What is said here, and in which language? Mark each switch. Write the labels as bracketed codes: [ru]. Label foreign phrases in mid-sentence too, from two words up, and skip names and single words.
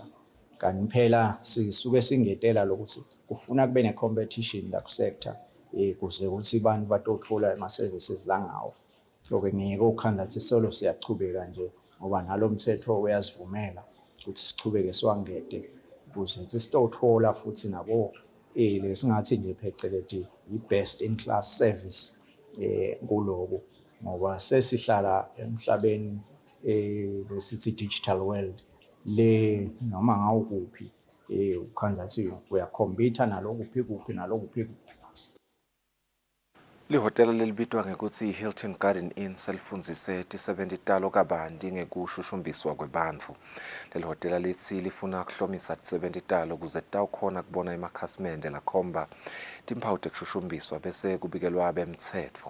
[ss] Kanti phela sisuke singetela lokuthi kufuna kube ne-competition la ku-sector kuze ukuthi abantu batothola ama-services langawo. So-ke ngeke ukhandathi solo siyachubeka nje ngoba nalo mthetho uyasivumela ukuthi sichubeke siwangete ukuze sitothola futhi nabo lesingathi nje pheceleti i- [en] best in class service [ss] kuloku ngoba sesihlala emhlabeni lesithi [en] digital world. [ss] Le noma ngawukuphi ukhanzathi uyakhompyutha nalokuphi nalokuphi. Lihotela lelibitwa ngekuthi Hilton Garden Inn selifundzise tisebenti talo kabanti ngekushushumbiswa kwebantfu. Leli hotela lithi lifuna kuhlomisa tisebenti talo kuze tawukhona kubona emakhasmende lakhomba timphawu tekushushumbiswa bese kubikelwa bemtsetfo.